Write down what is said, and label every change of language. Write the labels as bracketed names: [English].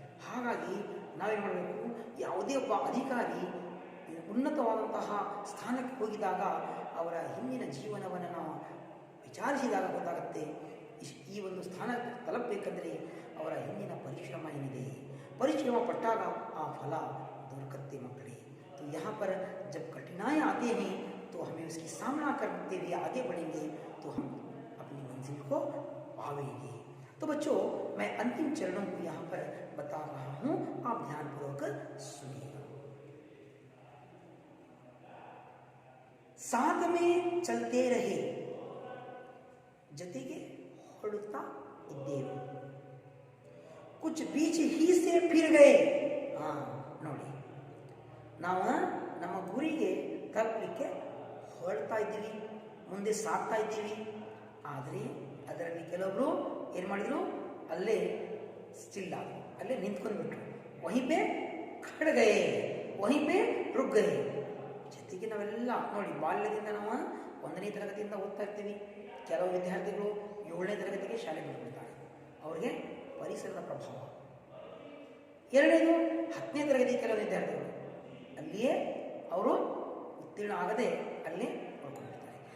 [Kannada] ಹಾಗಾಗಿ ನಾವೇನು ಮಾಡಬೇಕು, ಯಾವುದೇ ಒಬ್ಬ ಅಧಿಕಾರಿ ಉನ್ನತವಾದಂತಹ ಸ್ಥಾನಕ್ಕೆ ಹೋಗಿದಾಗ ಅವರ ಹಿಂದಿನ ಜೀವನವನ್ನು ನಾವು ವಿಚಾರಿಸಿದಾಗ ಗೊತ್ತಾಗುತ್ತೆ ಈ ಒಂದು ಸ್ಥಾನ ತಲುಪಬೇಕಂದ್ರೆ ಅವರ ಹಿಂದಿನ ಪರಿಶ್ರಮ ಏನಿದೆ, ಪರಿಶ್ರಮ ಪಟ್ಟಾಗ ಆ ಫಲ ದೊರಕತ್ತೆ ಮಕ್ಕಳೇ. [Hindi] तो यहाँ पर जब कठिनाई आते हैं तो हमें उसकी सामना करते हुए आगे बढ़ेंगे तो हम अपनी मंजिल को पावेंगे. तो बच्चों, मैं अंतिम चरणों को यहाँ पर बता रहा हूँ, आप ध्यानपूर्वक सुनिएगा. साथ में चलते रहे, [Kannada] जತೆಗೆ ಹೊರಡುತ್ತಾ ಇದ್ದೇವೆ. [Hindi] कुछ बीच ही से फिर गए. [Kannada] ನೋಡಿ, ನಾವು ನಮ್ಮ ಗುರಿಗೆ ತಲುಪಲಿಕ್ಕೆ ಹೊರಡ್ತಾ ಇದ್ದೀವಿ, ಮುಂದೆ ಸಾಗ್ತಾ ಇದ್ದೀವಿ. ಆದರೆ ಅದರಲ್ಲಿ ಕೆಲವರು ಏನು ಮಾಡಿದರು, ಅಲ್ಲೇ ಸ್ಟಿಲ್ ಆಗಿ ಅಲ್ಲೇ ನಿಂತ್ಕೊಂಡ್ಬಿಟ್ರು. [Hindi] ವहीं पे खड़ गए, वहीं पे रुक गए. [Kannada] ಜೊತೆಗೆ ನಾವೆಲ್ಲ ನೋಡಿ, ಬಾಲ್ಯದಿಂದ ನಾವು 1ನೇ ತರಗತಿಯಿಂದ ಓದ್ತಾ ಇರ್ತೀವಿ. ಕೆಲವು ವಿದ್ಯಾರ್ಥಿಗಳು 7ನೇ ತರಗತಿಗೆ ಶಾಲೆಗೆ ಬಿಡ್ತಾರೆ. ಅವರಿಗೆ ಪರಿಸರದ ಪ್ರಭಾವ. 2ನೇದು 10ನೇ ತರಗತಿ ಕೆಲವು ವಿದ್ಯಾರ್ಥಿಗಳು ಅಲ್ಲಿಯೇ ಅವರು ಉತ್ತೀರ್ಣ ಆಗದೆ ಅಲ್ಲೇ ಉಳ್ಕೊಂಡಿರ್ತಾರೆ.